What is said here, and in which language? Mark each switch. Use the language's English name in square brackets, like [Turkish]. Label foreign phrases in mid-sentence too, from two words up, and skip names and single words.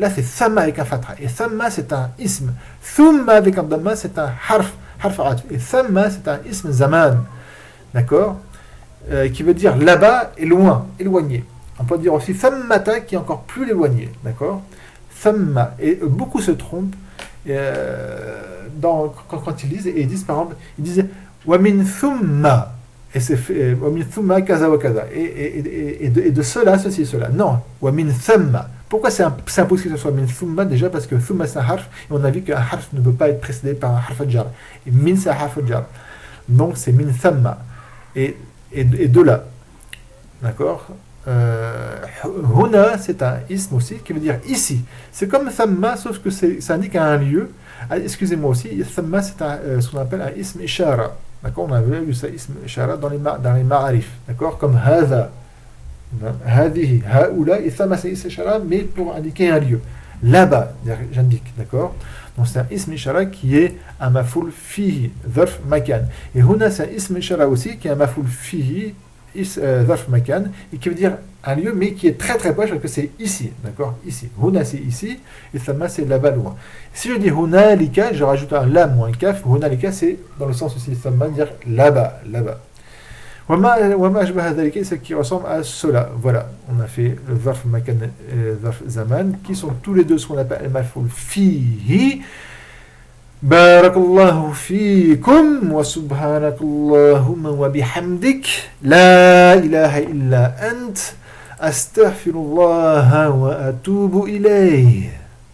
[French] Là c'est thamma avec un fatha, et thamma c'est un ism. Thumma avec un damma c'est un [Arabic] حرف عطف, [French] et thamma c'est un [Arabic] اسم زمان, [French] d'accord? Qui veut dire là-bas et loin, éloigné. On peut dire aussi thammata qui est encore plus éloigné, d'accord? Thamma, et beaucoup se trompent quand ils lisent, et ils disent par exemple, ils disent [Arabic] و من ثم. [French] Et c'est [Arabic] ومن ثم كذا وكذا, [French] et de cela, ceci et cela. [Arabic] Non, ومن ثم. [French] Pourquoi c'est impossible que ce soit [Arabic] من ثم? [French] Déjà parce que thumma c'est un harf, et on a vu qu'un harf ne peut pas être précédé par un [Arabic] حرف جر. [French] Et min c'est un [Arabic] حرف جر. [French] Donc c'est [Arabic] من ثم. [French] Et de là. D'accord? Huna c'est un ism aussi, qui veut dire ici. C'est comme thamma, sauf que ça indique un lieu. Excusez-moi aussi, thamma c'est ce qu'on appelle un [Arabic] اسم إشارة. [French] D'accord, on avait vu ça, [Arabic] اسم إشارة [French] dans les ma'arif, d'accord, comme [Arabic] هذا، هذه، هؤلاء, [French] et thamma c'est [Arabic] اسم إشارة, [French] mais pour indiquer un lieu. là-bas, j'indique, d'accord? Donc c'est un [Arabic] اسم إشارة [French] qui est un [Arabic] مفعول فيه، ظرف مكان. [French] Et huna c'est un [Arabic] اسم إشارة [French] aussi qui est un [Arabic] مفعول فيه، ظرف مكان, [French] et qui veut dire un lieu, mais qui est très très proche, parce que c'est ici, d'accord? Ici. Huna c'est ici, et thamma c'est là-bas loin. Si je dis hunalika, je rajoute un lam ou un kaf, hunalika c'est dans le sens aussi, thamma, dire là-bas, là-bas. [Arabic] وما أشبه ذلك, [French] c'est qui ressemble à cela. Voilà, on a fait le [Arabic] ظرف مكان [French] et le [Arabic] ظرف زمان, [French] qui sont tous les deux ce qu'on appelle le [Arabic] مفعول فيه. بارك الله فيكم وسبحانك اللهم وبحمدك لا إله إلا أنت أستغفر الله وأتوب إليه